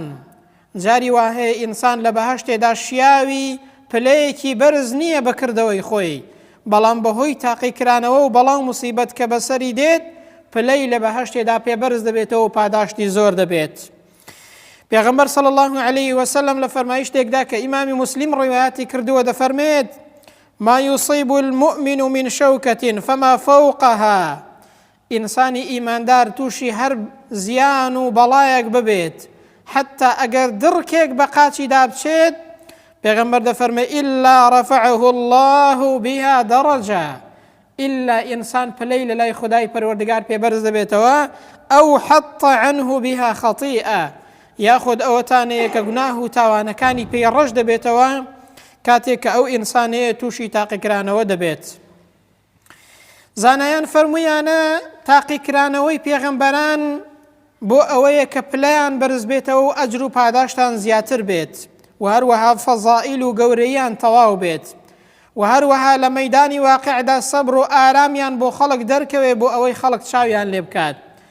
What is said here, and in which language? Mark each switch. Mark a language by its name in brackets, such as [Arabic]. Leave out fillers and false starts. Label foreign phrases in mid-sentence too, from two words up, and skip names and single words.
[Central Kurdish] جاری وا هەیە ئینسان لە بەهەشتێدا شیاوی پلەیەکی بەرز نییە بەکردەوەی خۆی، بەڵام بەهۆی تاقیکرانەوە و بەڵام موسیبەت کە بەسەری دێت، پلەی لە بەهەشتێدا پێبەرز دەبێتەوە و پاداشتی زۆر دەبێت. پێغەمبەر [Arabic] صلی الله عەلەیه وسەلەم [Central Kurdish] لە فەرمایشتێکدا کە ئیمامی موسلیم ڕیواەتی کردووە دەفەرمێت [Arabic] ما يصيب المؤمن من شوكة فما فوقها. [Central Kurdish] ئینسانی ئیماندار تووشی هەر زیان و بەڵایەک ببێت، حتا ئەگەر دڕکێک بە قاچیدا بچێت، پێغەمبەر دەفەرمێ [Arabic] إلا رفعه الله بها درجة. [Central Kurdish] إلا ئینسان پلەی لە لای خودای پەروەردگار پێبەرز دەبێتەوە، ئەو [Arabic] حط عنه بها خطيئة. [Central Kurdish] یاخود ئەوەتانەیە کە گوناه و تاوانەکانی پێی ڕەش دەبێتەوە کاتێک کە ئەو ئینسانەیە تووشی تاقیکرانەوە دەبێت. زانایان فەرموویانە تاقیکرانەوەی پێغەمبەران بۆ ئەوەیە کە پلەیان بەرز بێتەوە و ئەجر و پاداشتان زیاتر بێت و هەروەها فەزائیل و گەورەیان تەواو بێت و هەروەها لە مەیدانی واقعدا سەبر و ئارامیان بۆ خەڵک دەرکەوێ بۆ ئەوەی خەڵک چاویان لێ بکات.